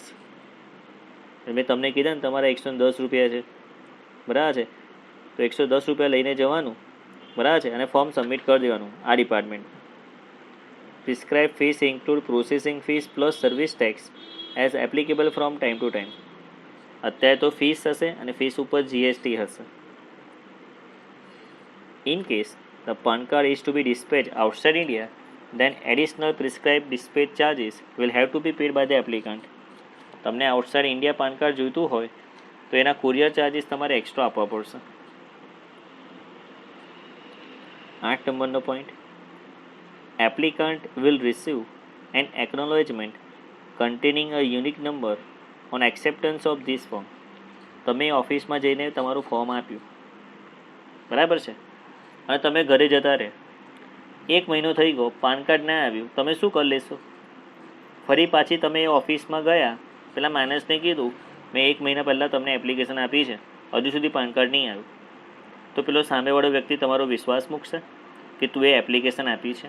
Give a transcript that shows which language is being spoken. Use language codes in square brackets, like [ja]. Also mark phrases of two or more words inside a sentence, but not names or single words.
[gu] મેં તમને કીધા ને તમારા 110 રૂપિયા છે, બરાબર છે, તો 110 રૂપિયા લઈને જવાનું, બરાબર છે, અને [en] form submit [gu] કરી દેવાનું આ ડિપાર્ટમેન્ટ. [en] prescribe fees include processing fees plus service tax as applicable from time to time. [gu] અત્યારે તો ફીસ હશે અને ફીસ ઉપર GST હશે. [en] In case the PAN card is to be dispatched outside India, then additional prescribed dispatch charges will have to be paid by the applicant. [gu] તમને [en] outside India PAN card [gu] જોઈતું હોય તો એના [en] courier charges [gu] તમારે એક્સ્ટ્રા આપવા પડશે. 8 નંબરનો પોઈન્ટ, [en] applicant will receive an acknowledgement containing a unique number on acceptance of this form. [gu] તમે ઓફિસમાં જઈને તમારું ફોર્મ આપ્યું, બરાબર છે, અને તમે ઘરે જતા રહે, 1 મહિનો થઈ ગયો, [en] PAN card [gu] ના આવ્યું, તમે શું કરી લેશો? ફરી પાછી તમે ઓફિસમાં ગયા, પેલા માણસને કીધું મેં 1 મહિના પહેલાં તમને એપ્લિકેશન આપી છે, હજુ સુધી [en] PAN card [gu] નહીં આવ્યું, તો પેલો સામેવાળો વ્યક્તિ તમારો વિશ્વાસ મૂકશે કે તું એ એપ્લિકેશન આપી છે?